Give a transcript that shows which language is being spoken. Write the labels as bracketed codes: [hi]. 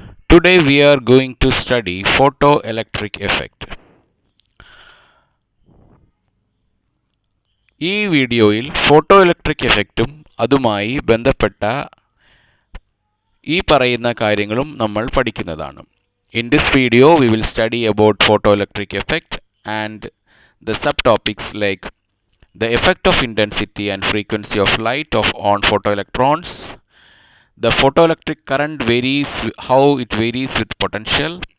[en] Today we are going to study photoelectric effect. [ml] ഈ വീഡിയോയിൽ photoelectric എഫക്റ്റും അതുമായി ബന്ധപ്പെട്ട ഈ പറയുന്ന കാര്യങ്ങളും നമ്മൾ പഠിക്കുന്നതാണ്. [en] In this video we will study about photoelectric effect and the subtopics like the effect of intensity and frequency of light on photoelectrons. The photoelectric current varies, how it varies with potential.